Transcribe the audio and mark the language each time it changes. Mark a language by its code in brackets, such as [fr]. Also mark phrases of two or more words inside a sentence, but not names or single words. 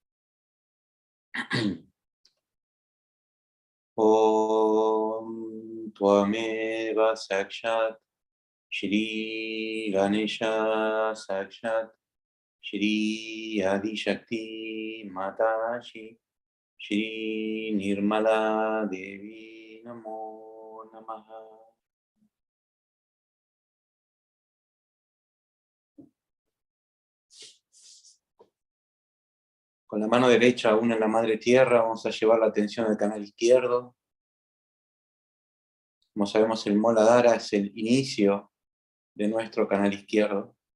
[sa] ओम् त्वमेव साक्षात् श्री गणेश साक्षात् श्री आदि शक्ति माताशी श्री निर्मला देवी नमो नमः. [es] Con la mano derecha aún en la madre tierra vamos a llevar la atención al canal izquierdo. Como sabemos, el Moladhara es el inicio de nuestro canal izquierdo.